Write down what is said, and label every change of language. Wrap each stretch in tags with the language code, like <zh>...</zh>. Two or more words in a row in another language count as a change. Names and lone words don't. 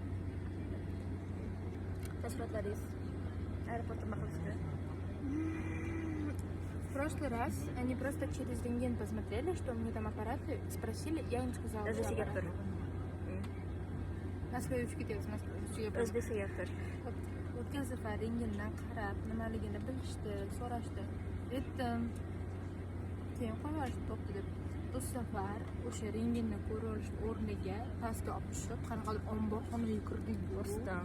<ru>Ташкентларис. Аэропорт Маховская. В прошлый раз они просто через рентген посмотрели, что у меня там аппараты, спросили, я им сказала. Даже что сектор. На следующий кетебиз, на следующий.</ru> <uz>O'zbek sектор. O'tgan safar rentgendan qarab, nimaligini bilishdi, so'rashdi. Aytdim. Keyin qo'yishdi to'pdi deb. Bu safar o'sha rentgenni ko'rib olish o'rniga pastga olib tushib, qanaqadir omborxonaga kirdik. Rostdan.</uz>